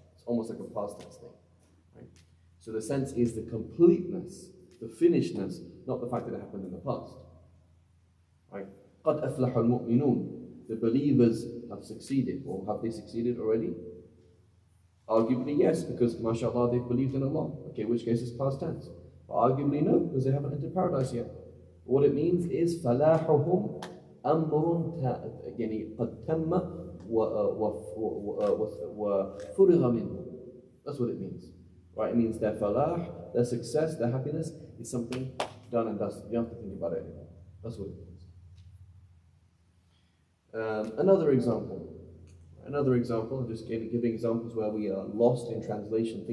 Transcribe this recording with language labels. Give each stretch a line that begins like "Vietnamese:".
English: It's almost like a past tense thing. Right? So the sense is the completeness, the finishedness, not the fact that it happened in the past. Right?
Arabic: قَدْ أَفْلَحَ الْمُؤْمِنُونَ.
English: The believers have succeeded, or have they succeeded already? Arguably yes, because mashallah they've believed in Allah. Okay, which case is past tense. But arguably no, because they haven't entered paradise yet. What it means is
Arabic: فَلَاحُهُمْ أَمْرٌ يعني قَدْ تَمَّ وَفُرِغَ مِنْهُ.
English: That's what it means. Right? It means their falah, their success, their happiness is something done and dusted. You don't have to think about it anymore. That's what it means. Another example, I'm just giving examples where we are lost in translation.